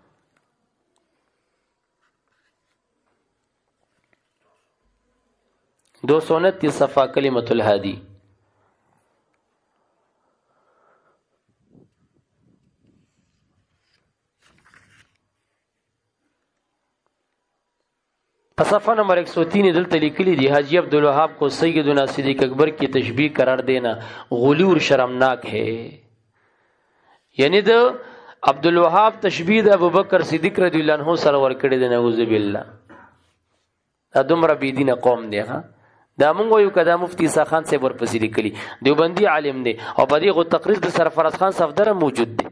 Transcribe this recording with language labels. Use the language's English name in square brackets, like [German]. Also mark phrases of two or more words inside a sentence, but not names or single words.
[Pashto] دو 229 صفحه کلمۃ الحادی. [Urdu] صفحہ نمبر 103 [Pashto] دلته لیکلی دی [Urdu] حاجی عبدالوهاب کو سیدنا صدیق اکبر کی تشبیہ قرار دینا غلو اور شرمناک ہے. [Pashto] یعنی د عبدالوهاب تشبیہ د ابوبکر صدیق [Arabic] رضی الله عنه [Pashto] سره ور کړی دی. [Arabic] نعوذ بالله. [Pashto] دا دومره بی دینه قوم دی ها. دا مونږ یو کدا مفتی عیسی خان سے ورپسې لیکلی دیوبندی عالم دی او په دې غو تقریر د سرفراز خان صفدر موجود دی.